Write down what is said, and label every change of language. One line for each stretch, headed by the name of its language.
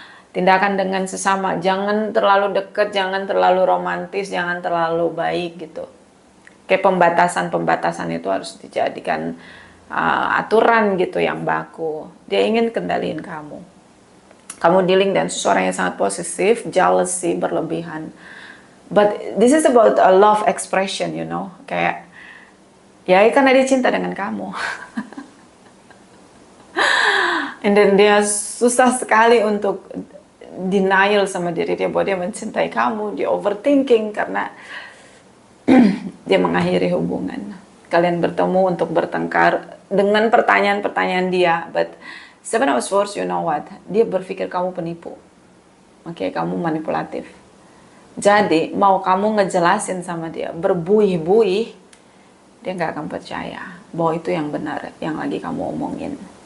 Indonesian: Tindakan dengan sesama, jangan terlalu dekat, jangan terlalu romantis, jangan terlalu baik gitu. Kayak pembatasan-pembatasan itu harus dijadikan aturan gitu yang baku. Dia ingin kendaliin kamu. Kamu dealing dengan seseorang yang sangat posesif, jealousy, berlebihan.
English: But this is about a love expression, you know.
Indonesian: Kayak, ya karena dia cinta dengan kamu.
English: And then
Indonesian: dia susah sekali untuk denial sama diri dia bahwa dia mencintai kamu. Dia overthinking karena dia mengakhiri hubungan. Kalian bertemu untuk bertengkar dengan pertanyaan-pertanyaan dia.
English: But Seven of Swords, you know what?
Indonesian: Dia berpikir kamu penipu. Oke, kamu manipulatif. Jadi, mau kamu ngejelasin sama dia, berbuih-buih, dia nggak akan percaya bahwa itu yang benar, yang lagi kamu omongin.